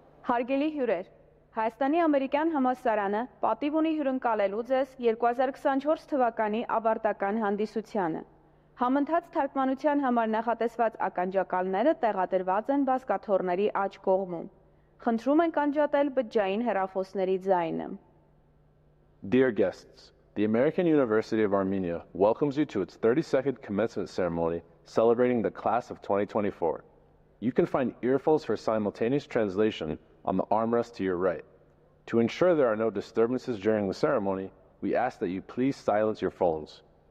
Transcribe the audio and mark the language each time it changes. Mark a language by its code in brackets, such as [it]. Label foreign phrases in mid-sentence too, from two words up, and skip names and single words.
[hy] Հարգելի հյուրեր, Հայաստանի ամերիկյան համալսարանը պատիվ ունի հյուրընկալելու ձեզ 2024 թվականի ավարտական հանդիսությանը։ Համընթաց թարգմանության համար նախատեսված ականջակալները տեղադրված են բազկաթոռների աջ կողմում։ Խնդրում ենք անջատել բջջային հեռախոսների ձայնը։ [en] Dear guests, the American University of Armenia welcomes you to its 32nd commencement ceremony celebrating the class of 2024. You can find earphones for simultaneous translation on the armrest to your right. To ensure there are no disturbances during the ceremony, we ask that you please silence your phones.